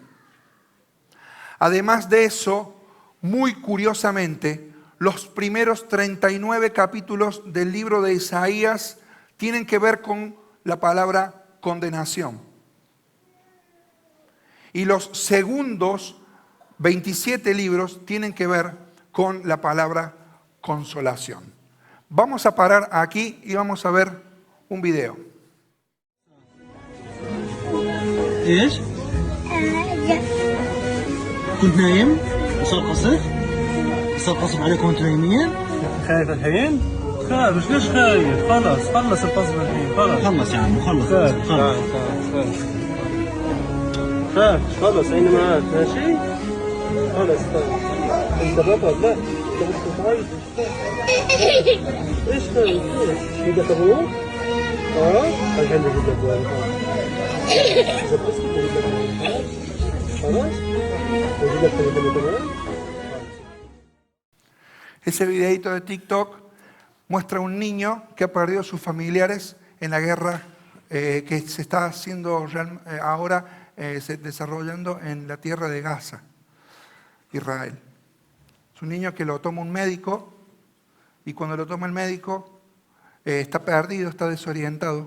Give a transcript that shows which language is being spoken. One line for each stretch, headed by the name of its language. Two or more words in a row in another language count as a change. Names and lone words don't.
Spanish: Además de eso, muy curiosamente, los primeros 39 capítulos del libro de Isaías tienen que ver con la palabra condenación. Y los segundos 27 libros tienen que ver con la palabra consolación. Vamos a parar aquí y vamos a ver un video.
Arabic: ايش؟ كنت نايم؟ وصار قصف؟ صار قصف عليكم وانتم نايمين؟ خايف الحين؟ خلاص ليش خايف؟ خلص القصف الحين خلص يا عم خلص خلص أنا معاك ماشي؟ خلص أنت بطل لا أنت مش خايف إيش خايف؟ بدك أبوك؟ الحين بجيب لك واحد إذا بس بجيب لك واحد خلاص؟ بجيب لك ثلاثة كمان.
Spanish: Ese videito de TikTok muestra a un niño que ha perdido a sus familiares en la guerra que se está haciendo ahora desarrollando en la tierra de Gaza, Israel. Es un niño que lo toma un médico y cuando lo toma el médico está perdido, está desorientado.